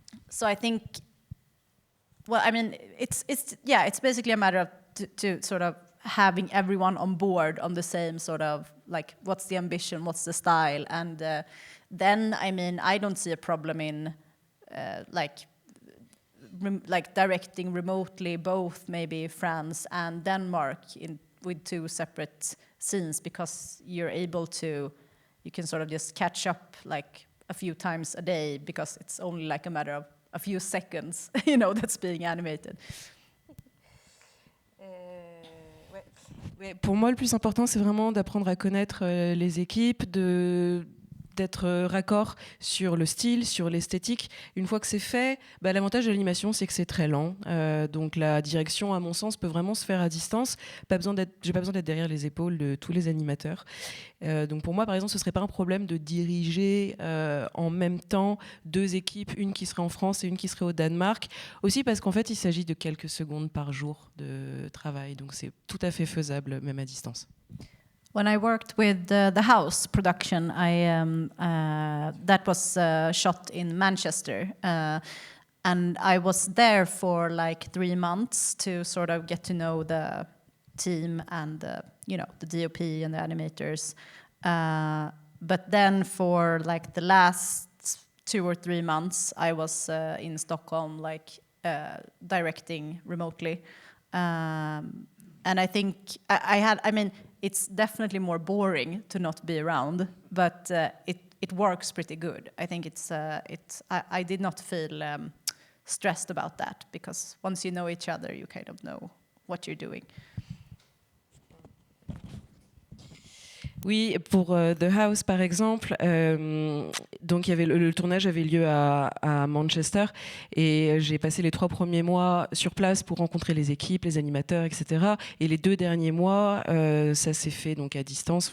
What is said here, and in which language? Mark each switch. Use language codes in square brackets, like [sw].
[en] So I think, well, I mean, it's basically a matter of to sort of having everyone on board on the same sort of, like, what's the ambition, what's the style, and then, I mean, I don't see a problem in like directing remotely both maybe France and Denmark with two separate scenes, because you can sort of just catch up like a few times a day because it's only like a matter of a few seconds, that's being animated. [fr] Ouais, pour moi, le plus important, c'est vraiment d'apprendre à connaître les équipes, d'être raccord sur le style, sur l'esthétique. Une fois que c'est fait, l'avantage de l'animation, c'est que c'est très lent. Donc la direction, à mon sens, peut vraiment se faire à distance. J'ai pas besoin d'être derrière les épaules de tous les animateurs. Donc pour moi, par exemple, ce serait pas un problème de diriger en même temps 2 équipes, une qui serait en France et une qui serait au Danemark. Aussi parce qu'en fait, il s'agit de quelques secondes par jour de travail. Donc c'est tout à fait faisable, même à distance. [en] When I worked with the House production, that was shot in Manchester, and I was there for like 3 months to sort of get to know the team and the DOP and the animators. But then for like the last 2 or 3 months, I was in Stockholm, like directing remotely. And I think it's definitely more boring to not be around, but it works pretty good. I think I did not feel stressed about that, because once you know each other, you kind of know what you're doing. [fr] Oui, pour The House par exemple, donc il y avait le tournage avait lieu à Manchester et j'ai passé les 3 premiers mois sur place pour rencontrer les équipes, les animateurs, etc. Et les 2 derniers mois, ça s'est fait donc à distance.